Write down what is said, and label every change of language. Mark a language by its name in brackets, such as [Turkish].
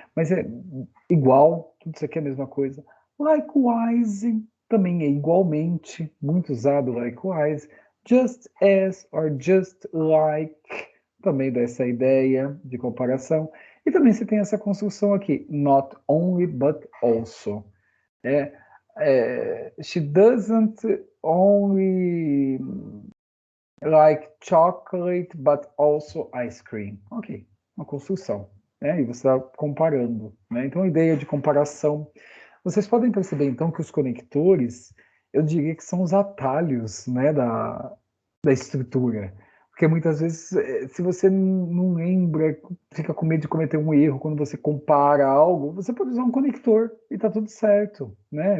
[Portuguese] Mas é igual, tudo isso aqui é a mesma coisa. Likewise, também é igualmente, muito usado likewise. Just as or just like, também dá essa ideia de comparação. E também você tem essa construção aqui, not only but also. [English] She doesn't only like chocolate, but also ice cream. [Portuguese] Ok, uma construção, né? E você está comparando, né? Então, a ideia de comparação. Vocês podem perceber, então, que os conectores, eu diria que são os atalhos, né, da estrutura. Porque muitas vezes, se você não lembra, fica com medo de cometer um erro quando você compara algo, você pode usar um conector e tá tudo certo, né?